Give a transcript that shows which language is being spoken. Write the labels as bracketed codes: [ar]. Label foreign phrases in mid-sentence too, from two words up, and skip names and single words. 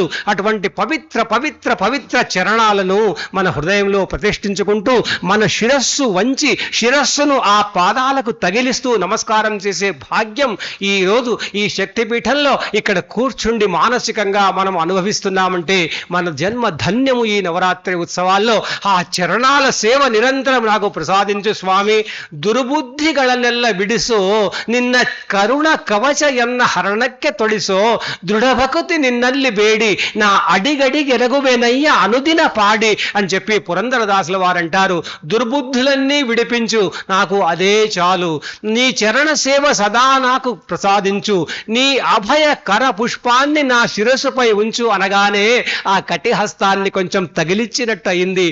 [te] అటువంటి పవిత్ర పవిత్ర పవిత్ర చరణాలను మన హృదయంలో ప్రతిష్ఠించుకుంటూ మన శిరస్సు వంచి శిరస్సును ఆ పాదాలకు తగిలిస్తూ నమస్కారం చేసే భాగ్యం ఈరోజు ఈ శక్తిపీఠంలో ఇక్కడ కూర్చుండి మానసికంగా మనం అనుభవిస్తున్నామంటే మన జన్మ ధన్యము. ఈ నవరాత్రి ఉత్సవాల్లో ఆ చరణాల సేవ నిరంతరం నాకు ప్రసాదించు స్వామి. [kn] ದುರ್ಬುದ್ಧಿಗಳನ್ನೆಲ್ಲ ಬಿಡಿಸೋ, ನಿನ್ನ ಕರುಣ ಕವಚ ಎನ್ನ ಹರಣಕ್ಕೆ ತೊಡಿಸೋ, ದೃಢಭಕ್ತಿ ನಿನ್ನಲ್ಲಿ ಬೇಡಿ ನಾ ಅಡಿಗಡಿಗೆರಗುವೇನಯ್ಯ ಅನುದಿನ ಪಾಡಿ [te] అని చెప్పి పురందరదాసుల వారంటారు. దుర్బుద్ధులన్నీ విడిపించు, నాకు అదే చాలు. నీ చరణ సేవ సదా నాకు ప్రసాదించు, నీ అభయ కర పుష్పాన్ని నా శిరస్సుపై ఉంచు అనగానే ఆ కటిహస్తాన్ని కొంచెం తగిలిచ్చినట్టు అయింది.